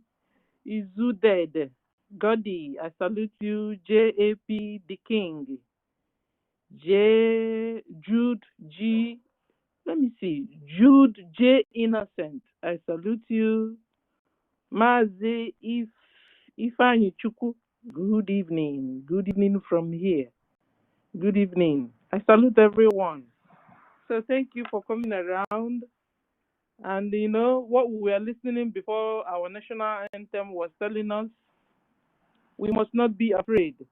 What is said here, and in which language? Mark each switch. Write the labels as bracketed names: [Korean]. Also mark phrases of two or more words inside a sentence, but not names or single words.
[English] Izuded. Godi, I salute you. JAP the King. Jude G. Let me see. Jude J. Innocent. I salute you. Mazi Ifeanyi Chukwu. Good evening. Good evening from here. Good evening. I salute everyone. So thank you for coming around. And you know what we were listening before our national anthem was telling us, we must not be afraid.